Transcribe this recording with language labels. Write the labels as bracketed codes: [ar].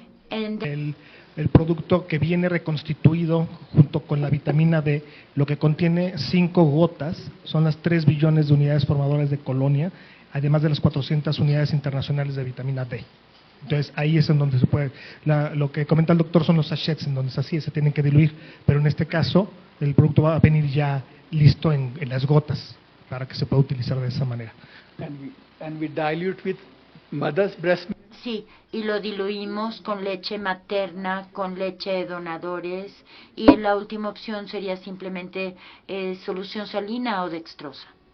[es] El producto que viene reconstituido junto con la vitamina D, lo que contiene 5 gotas, son las 3 billones de unidades formadoras de colonia, además de las 400 unidades internacionales de vitamina D. Entonces ahí es en donde se puede, lo que comenta el doctor son los sachets en donde se tienen que diluir, pero en este caso el producto va a venir ya listo en las gotas para que se pueda utilizar de esa manera. [en] And we dilute with mother's breast milk. [es] Sí, y lo diluimos con leche materna, con leche de donadores, y la última opción sería simplemente solución salina o dextrosa.